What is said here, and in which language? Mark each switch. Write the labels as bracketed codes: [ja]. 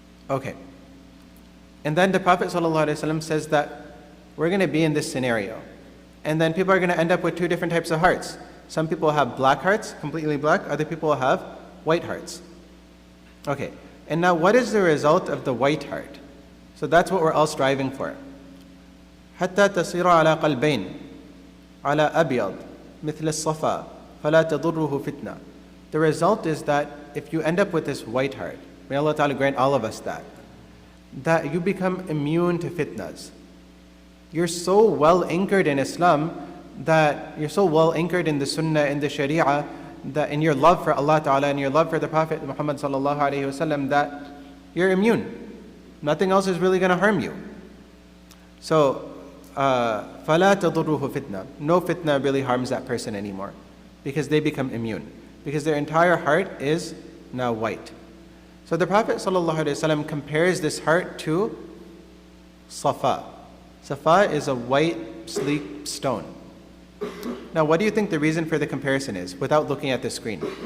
[en] Okay. And then the Prophet ﷺ says that we're going to be in this scenario. And then people are going to end up with two different types of hearts. Some people have black hearts, completely black. Other people will have white hearts. Okay. And now what is the result of the white heart? So that's what we're all striving for. [ar] حتى تصير على قلبين على أبيض مثل الصفا فلا تضره فتنة. [en] The result is that if you end up with this white heart, may Allah Ta'ala grant all of us that you become immune to fitnas. You're so well anchored in Islam, that you're so well anchored in the Sunnah, in the Sharia, that in your love for Allah Ta'ala and your love for the Prophet Muhammad Sallallahu Alaihi Wasallam, that you're immune. Nothing else is really going to harm you. [ar] So, فَلَا تَضُرُّهُ فِتْنَةٌ. [en] No fitna really harms that person anymore, because they become immune, because their entire heart is now white. So the Prophet ﷺ compares this heart to safa. Safa is a white, sleek stone. Now, what do you think the reason for the comparison is, without looking at the screen?